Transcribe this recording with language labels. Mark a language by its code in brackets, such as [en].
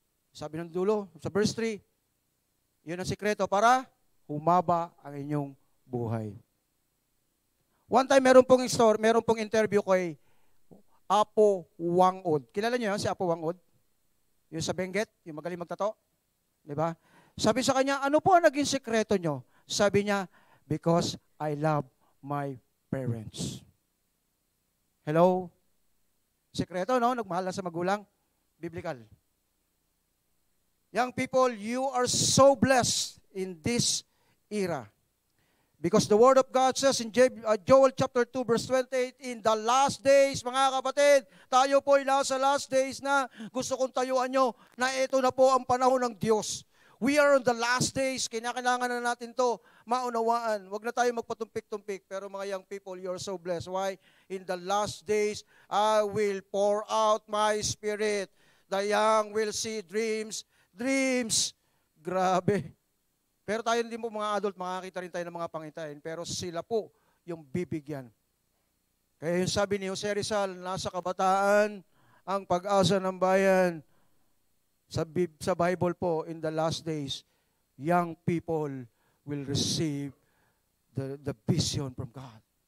[tl] Sabi ng dulo, sa verse 3, yun ang sikreto para humaba ang inyong buhay. [en] One time, [tl] meron pong interview kay Apo Wangod. Kilala niyo yan, si Apo Wangod? Yung sa Benguet, yung magaling magtato. Diba? Sabi sa kanya, ano po ang naging sikreto nyo? Sabi niya, [en] because I love my parents. [tl] Hello? Sikreto, no? Nagmahal na sa magulang. Biblical. [en] Young people, you are so blessed in this era. Because the Word of God says in Joel chapter 2 verse 28, in the last days, [tl] mga kapatid, tayo po ay nasa last days na gusto kong tayuan nyo na ito na po ang panahon ng Diyos. [en] We are on the last days, [tl] kinakailangan na natin to maunawaan. Huwag na tayo magpatumpik-tumpik, pero mga young people, [en] you are so blessed. Why? In the last days, I will pour out my spirit. The young will see dreams. Dreams. [tl] Grabe. Pero tayo hindi po mga adult, makakita rin tayo ng mga pangitain. Pero sila po yung bibigyan. Kaya yung sabi ni Jose Rizal, nasa kabataan ang pag-asa ng bayan. Sa Bible po, [en] in the last days, young people will receive the vision from God.